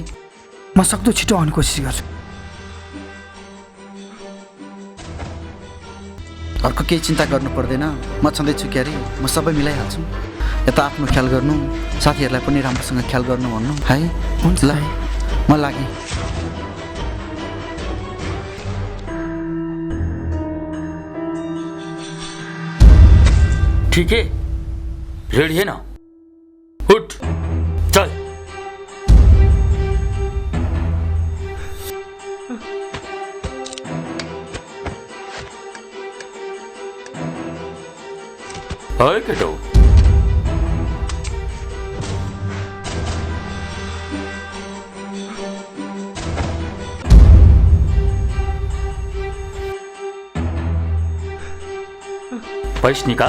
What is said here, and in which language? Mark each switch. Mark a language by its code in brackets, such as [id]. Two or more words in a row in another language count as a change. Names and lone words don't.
[ne] म सक्दो छिटो आउने कोसिस गर्छु। अर्को केही चिन्ता गर्नु पर्दैन, म छँदैछु के अरे, म सबै मिलाइहाल्छु। यता आफ्नो ख्याल गर्नु, साथीहरूलाई पनि राम्रोसँग ख्याल गर्नु भन्नु है। हुन्छ ल, म लागेँ। [hi] ठीक है, रेडी है ना? उठ, चल। हाय केटो, पैसा निकाल।